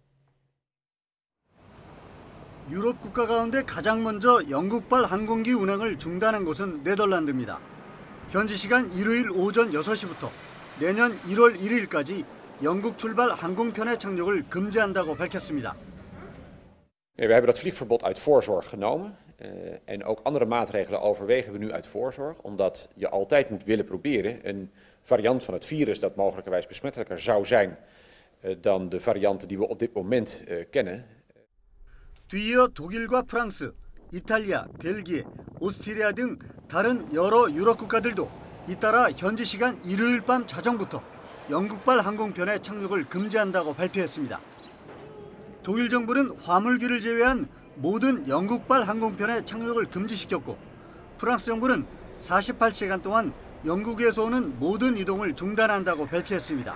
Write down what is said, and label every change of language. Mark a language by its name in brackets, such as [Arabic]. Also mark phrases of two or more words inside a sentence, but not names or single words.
[Korean] 유럽 국가 가운데 가장 먼저 영국발 항공기 운항을 중단한 곳은 네덜란드입니다. 현지 시간 일요일 오전 6시부터 내년 1월 1일까지 영국 출발 항공편의 착륙을 금지한다고 밝혔습니다. [Dutch] We hebben dat vliegverbod uit voorzorg genomen. En ook andere maatregelen overwegen we nu uit voorzorg. Omdat je altijd moet willen proberen een variant van het virus dat mogelijkerwijs besmettelijker zou zijn dan de varianten die we op dit moment kennen. [Korean] 뒤이어 독일과 프랑스, 이탈리아, 벨기에, 오스트리아 등 다른 여러 유럽 국가들도 잇따라 현지 시간 일요일 밤 자정부터 영국발 항공편의 착륙을 금지한다고 발표했습니다. 독일 정부는 화물기를 제외한 모든 영국발 항공편의 착륙을 금지시켰고 프랑스 정부는 48시간 동안 영국에서 오는 모든 이동을 중단한다고 밝혔습니다.